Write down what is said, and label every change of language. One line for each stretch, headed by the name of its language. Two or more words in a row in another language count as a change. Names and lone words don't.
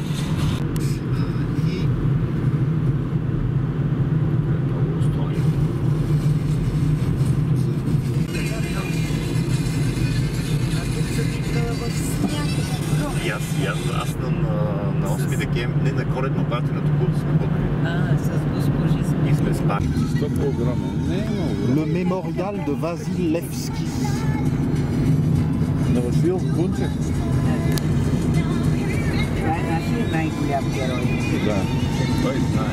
Bulgarian: Аз на 8 декември на коледно парти на Токулско. С госпожи. И сме спали.
French: Le mémorial de Vasil Levski.
Bulgarian: На Васил Бунчев? Това е нашия най-голям герой. Да. Той знае.